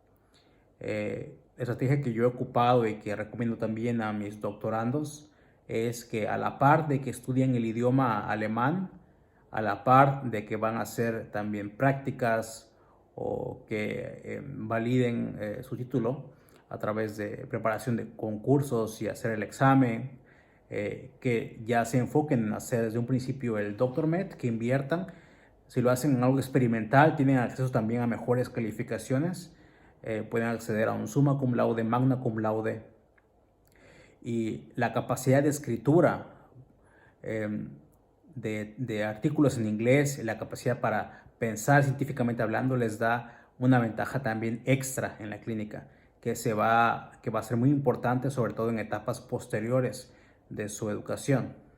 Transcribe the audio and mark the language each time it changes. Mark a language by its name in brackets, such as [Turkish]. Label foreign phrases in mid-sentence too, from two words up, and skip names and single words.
[Spanish] Estrategia que yo he ocupado y que recomiendo también a mis doctorandos es que a la par de que estudian el idioma alemán, a la par de que van a hacer también prácticas o que validen su título a través de preparación de concursos y hacer el examen, que ya se enfoquen en hacer desde un principio el Dr. Med, que inviertan. Si lo hacen en algo experimental, tienen acceso también a mejores calificaciones. Pueden acceder a un [Latin] summa cum laude, magna cum laude. [Spanish] Y la capacidad de escritura de artículos en inglés, la capacidad para pensar científicamente hablando, les da una ventaja también extra en la clínica, que va a ser muy importante, sobre todo en etapas posteriores de su educación.